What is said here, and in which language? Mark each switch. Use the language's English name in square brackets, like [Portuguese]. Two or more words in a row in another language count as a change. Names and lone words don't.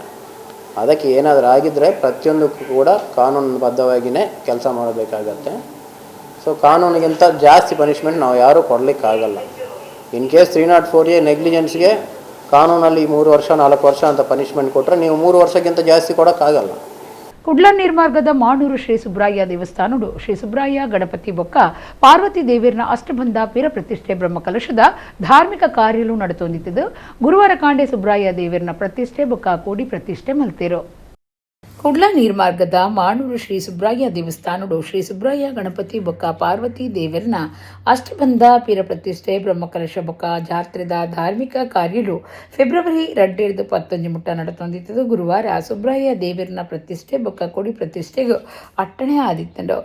[Kannada] ಅದಕ್ಕೆ ಏನಾದರೂ ಆಗಿದ್ದರೆ ಪ್ರತಿಯೊಂದಕ್ಕೂ ಕೂಡ ಕಾನೂನುಬದ್ಧವಾಗಿಯೇ ಕೆಲಸ ಮಾಡಬೇಕಾಗತ್ತೆ. ಸೊ ಕಾನೂನಿಗಿಂತ ಜಾಸ್ತಿ ಪನಿಷ್ಮೆಂಟ್ ನಾವು ಯಾರೂ ಕೊಡಲಿಕ್ಕಾಗಲ್ಲ. [English] in case [Kannada] 304A ನೆಗ್ಲಿಜೆನ್ಸ್ಗೆ ಕಾನೂನಲ್ಲಿ 3 ವರ್ಷ 4 ವರ್ಷ ಅಂತ ಪನಿಷ್ಮೆಂಟ್ ಕೊಟ್ಟರೆ ನೀವು 3 ವರ್ಷಕ್ಕಿಂತ ಜಾಸ್ತಿ ಕೊಡೋಕ್ಕಾಗಲ್ಲ. [Tulu] ಕುಡ್ಲ ನಿರ್ಮಾರ್ಗದ ಮಾಣೂರು ಶ್ರೀ ಸುಬ್ರಾಯ ದೇವಸ್ಥಾನಡು ಶ್ರೀ ಸುಬ್ರಾಯ ಗಣಪತಿ ಬೊಕ್ಕ ಪಾರ್ವತಿ ದೇವಿಯರ್ನ ಅಷ್ಟಬಂಧ ಪಿರ ಪ್ರತಿಷ್ಠೆ ಬ್ರಹ್ಮಕಲಶದ ಧಾರ್ಮಿಕ ಕಾರ್ಯಲು ನಡೆತೊಂದಿದ್ದು ಗುರುವಾರ ಕಾಂಡೆ ಸುಬ್ರಾಯ ದೇವಿಯರ್ನ ಪ್ರತಿಷ್ಠೆ ಬೊಕ್ಕ ಕೋಡಿ ಪ್ರತಿಷ್ಠೆ ಮಲ್ತೇರು. ಕುಡ್ಲ ನೀರ್ಮಾರ್ಗದ ಮಾಣೂರು ಶ್ರೀ ಸುಬ್ರಾಯ ದೇವಸ್ಥಾನಡು ಶ್ರೀ ಸುಬ್ರಾಯ ಗಣಪತಿ ಬೊಕ್ಕ ಪಾರ್ವತಿ ದೇವರನ ಅಷ್ಟಬಂಧ ಪೀರ ಪ್ರತಿಷ್ಠೆ ಬ್ರಹ್ಮಕಲಶ ಬೊಕ್ಕ ಜಾತ್ರೆದ ಧಾರ್ಮಿಕ ಕಾರ್ಯಲು ಫೆಬ್ರವರಿ 2015 ಮುಟ್ಟ ನಡೆತೊಂದಿದ್ದು ಗುರುವಾರ ಸುಬ್ರಾಯ ದೇವರನ ಪ್ರತಿಷ್ಠೆ ಬೊಕ್ಕ ಕೊಡಿ ಪ್ರತಿಷ್ಠೆಗೆ ಅಟ್ಟಣೆ ಆದಿತ್ತಂಡು.